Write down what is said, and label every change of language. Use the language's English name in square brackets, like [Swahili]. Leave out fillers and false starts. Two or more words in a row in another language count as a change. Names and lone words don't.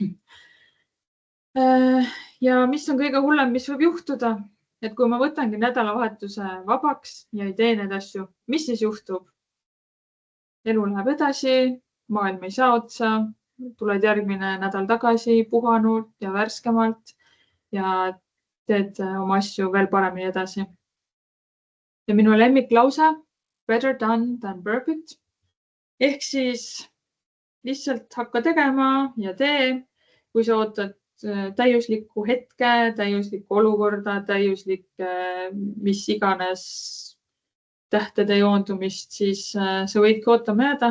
[Estonian] Ja mis on kõige hullem, mis võib juhtuda, et kui ma võtangi nädalavahetuse vabaks ja ei tee need asju, mis siis juhtub? Elu läheb edasi, maailm ei saa otsa, tuled järgmine nädal tagasi puhanud ja värskemalt ja teed oma asju veel paremini edasi. Ja minu lemmiklause, [English] better done than perfect. [Estonian] Ehk siis lihtsalt hakka tegema ja tee, kui sa ootad täiuslikku hetke, täiuslikku olukorda, täiuslik mis iganes tähtede joondumist, siis sa võidki ootama jääda.